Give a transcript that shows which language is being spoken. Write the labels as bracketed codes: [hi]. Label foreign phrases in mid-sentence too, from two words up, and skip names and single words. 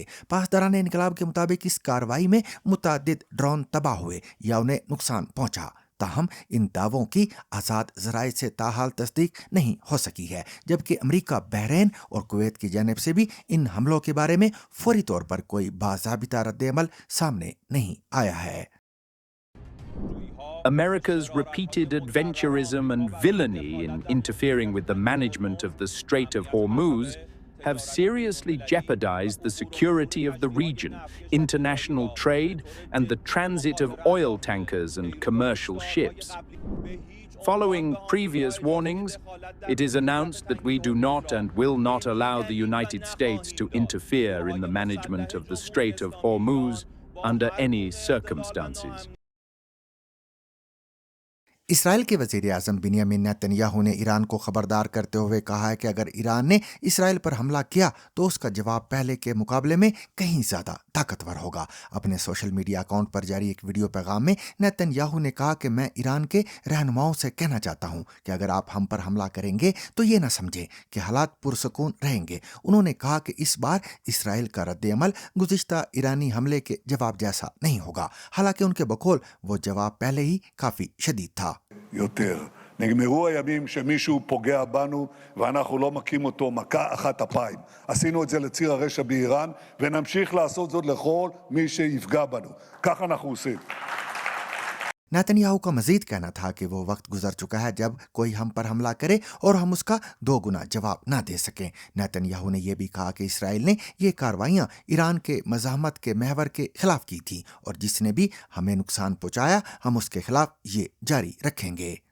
[ur] پاسدارانِ انقلاب کے مطابق اس کارروائی میں متعدد ڈرون تباہ ہوئے یا انہیں نقصان پہنچا. تاہم ان دعووں کی آزاد ذرائع سے تاحال تصدیق نہیں ہو سکی ہے، جبکہ امریکہ، بحرین اور کویت کی جانب سے بھی ان حملوں کے بارے میں فوری طور پر کوئی باضابطہ ردِعمل سامنے نہیں آیا ہے. [en] America's repeated adventurism and villainy in interfering with the management of the Strait of Hormuz have seriously jeopardized the security of the region, international trade, and the transit of oil tankers and commercial ships. Following previous warnings, it is announced that we do not and will not allow the United States to interfere in the management of the Strait of Hormuz under any circumstances. [ur] اسرائیل کے وزیر اعظم بنیامین نیتن یاہو نے ایران کو خبردار کرتے ہوئے کہا ہے کہ اگر ایران نے اسرائیل پر حملہ کیا تو اس کا جواب پہلے کے مقابلے میں کہیں زیادہ طاقتور ہوگا. اپنے [en] social media account [ur] پر جاری ایک ویڈیو پیغام میں نیتن یاہو نے کہا کہ میں ایران کے رہنماؤں سے کہنا چاہتا ہوں کہ اگر آپ ہم پر حملہ کریں گے تو یہ نہ سمجھیں کہ حالات پرسکون رہیں گے. انہوں نے کہا کہ اس بار اسرائیل کا ردِعمل گزشتہ ایرانی حملے کے جواب جیسا نہیں ہوگا. حالانکہ ان کے بقول وہ جواب پہلے ہی کافی شدید تھا. [he] יותר. נגמרו הימים שמישהו פוגע בנו ואנחנו לא מכים אותו מכה אחת אפיים. עשינו את זה לציר הרשע באיראן ונמשיך לעשות זאת לכל מי שיפגע בנו. כך אנחנו עושים. [ur] نیتن یاہو کا مزید کہنا تھا کہ وہ وقت گزر چکا ہے جب کوئی ہم پر حملہ کرے اور ہم اس کا 2 گنا جواب نہ دے سکیں. نیتن یاہو نے یہ بھی کہا کہ اسرائیل نے یہ کارروائیاں ایران کے مزاحمت کے محور کے خلاف کی تھی اور جس نے بھی ہمیں نقصان پہنچایا ہم اس کے خلاف یہ جاری رکھیں گے.